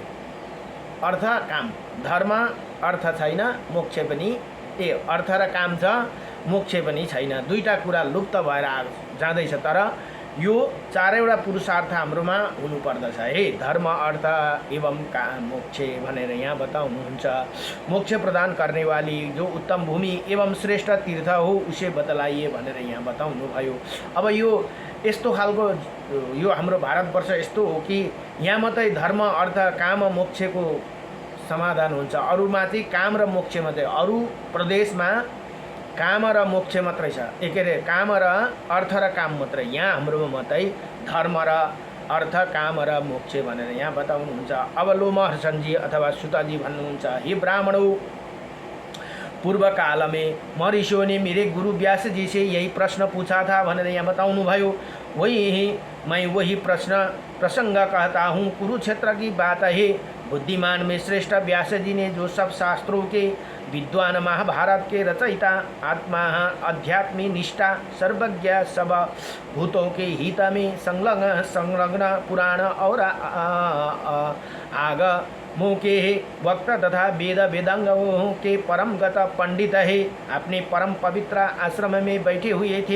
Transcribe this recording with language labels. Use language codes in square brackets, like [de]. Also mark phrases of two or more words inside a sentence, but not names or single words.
[ne] अर्थ काम, धर्म अर्थ छैन, मोक्ष पनि अर्थ र काम छ, मोक्ष पनि छैन। 2टा कुरा लुप्त भएर जाँदैछ। तर यो 4वटा पुरुषार्थ हाम्रोमा हुनुपर्दछ है। धर्म अर्थ एवं मोक्ष भनेर यहाँ बताउनुहुन्छ। [hi] मोक्ष प्रदान करने वाली जो उत्तम भूमि एवं श्रेष्ठ तीर्थ हो उसे बतलाइए [ne] भनेर यहाँ बताउनु भयो। अब यो यस्तो खालको यो हाम्रो भारतवर्ष यस्तो हो कि यहाँ मात्रै धर्म अर्थ काम मोक्षको समाधान हुन्छ। अरूमा चाहिँ काम र मोक्ष मात्रै, अरू प्रदेशमा काम र मोक्ष मात्रै छ। के अरे काम र अर्थ र काम मात्रै। यहाँ हाम्रोमा मात्रै धर्म र अर्थ काम र मोक्ष भनेर यहाँ बताउनुहुन्छ। अब लोमहर्षणजी अथवा सुतजी भन्नुहुन्छ, [hi] हे ब्राह्मणों, पूर्व काल में महर्षियों ने मेरे गुरु व्यास जी से यही प्रश्न पूछा था [ne] भनेर यहाँ बताउनु भयो। [hi] मैं वही प्रसंग कहता हूँ। कुरुक्षेत्र की बात है। बुद्धिमान में श्रेष्ठ व्यास जी ने जो सब शास्त्रों के विद्वान, महाभारत के रचयिता, आत्मा अध्यात्मी निष्ठा, सर्वज्ञ, सब भूतों के हित में संलग्न पुराण और आगमों के वक्ता तथा वेदांगों के परमगत पंडित है, अपने परम पवित्र आश्रम में बैठे हुए थे।